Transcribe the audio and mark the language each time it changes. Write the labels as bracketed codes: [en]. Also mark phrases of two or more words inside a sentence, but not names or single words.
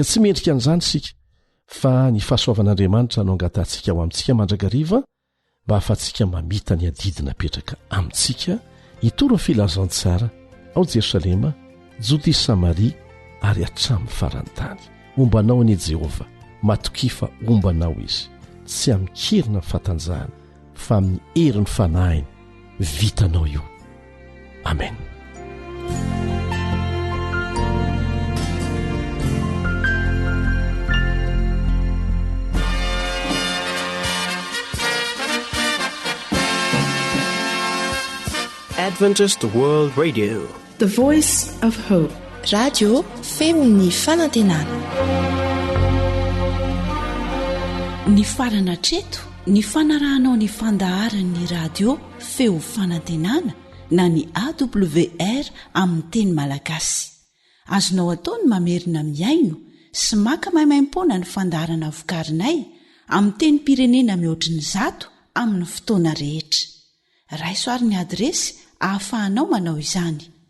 [mg] tsy mendrika an'izany isika fa ny fahasoavan'Andriamanitra no angatahantsika ao amintsika mandrakariva mba hahafahantsika mamita ny adidina petraka amintsika hitory ny filazantsara ao Jerosalema Jodea Samaria ary hatramin'ny farany tany ombanao any Jehova matokifa ombanao izy tsy amikerina ny fatanjahana fa amin'ny herin'ny fanahiny vitanao io amen [en] Adventist World Radio, the voice of hope. [mg] Radio feony fanantenana. Ny farana treto ny fanarahanao ny fandaharan'ny radio feo fanantenana na ny AWR amin'ny teny malagasy azonao atao ny mamerina miaino sy maka maimaim-poana ny fandaharana vokarinay amin'ny teny pirenena mihoatriny 100 amin'ny fotoana rehetra raisoaryn'ny adresy ahafahanao manao izany